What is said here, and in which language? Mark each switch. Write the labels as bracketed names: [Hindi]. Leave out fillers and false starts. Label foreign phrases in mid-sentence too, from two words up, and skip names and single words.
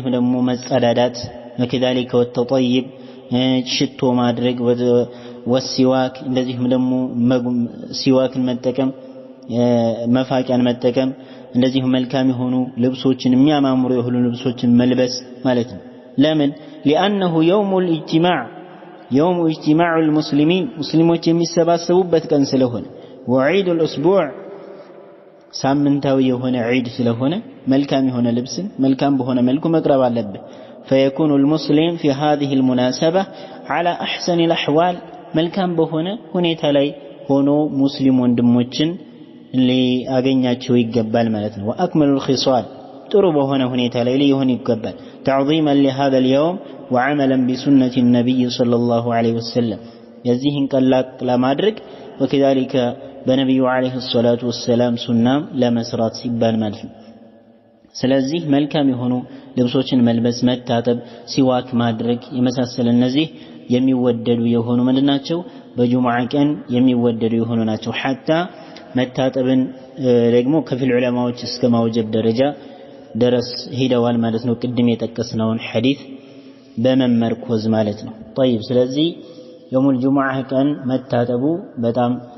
[Amharic] ደግሞ መጸዳዳት [Arabic] وكذلك والتطيب [Amharic] ሽቶ ማድረግ ወሲዋክ እንደዚህም ደግሞ ሲዋክን መጠቀም መፋቂያን መጠቀም እንደዚህ መልካም የሆኑ ልብሶችን የሚያማምሩ የሆኑ ልብሶችን መልበስ ማለት ነው ለምን [Arabic] لانه يوم اجتماع المسلمين [Amharic] مسلموች የሚሰባሰቡበት ቀን ስለሆነ [Arabic] وعيد الاسبوع [Amharic] ሳምንታዊ የሆነ ዒድ ስለሆነ መልካም የሆነ ልብስን መልካም በሆነ መልኩ መቅረብ አለበት [Arabic] فيكون المسلم في هذه المناسبة على أحسن الأحوال [Amharic] መልካም በሆነ ሁኔታ ላይ ሆኖ ሙስሊም ወንድሞችን ሊያገኛቸው ይገባል ማለት ነው [Arabic] واكمل الخصال [Amharic] ጥሩ በሆነ ሁኔታ ላይ ሊሆን ይገባል [Arabic] تعظيما لهذا اليوم وعملا بسنة النبي صلى الله عليه وسلم [Amharic] የዚህን ቀላቅ ለማድረግ وكذلك በነብዩ [Arabic] عليه الصلاة [Amharic] ወሰለም ሱናም ለመስራት ሲባል ማለት ነው ስለዚህ መልካም የሆኑ ልብሶችን መልበስ መታጠብ ሲዋክ ማድረግ የመሳሰለ እነዚህ የሚወደዱ የሆኑ ምንድናቸው በጁሙዓ ቀን የሚወደዱ የሆኑ ናቸው حتى መታጠብን ደግሞ ከፊል ዑለማዎች እስከ ማውጀብ ደረጃ ድረስ ሄደዋል ማለት ነው ቅድም የጠቀስነውን ሐዲስ በመመርኮዝ ማለት ነው طيب ስለዚህ የውሙል ጁሙዓ ቀን መታጠቡ በጣም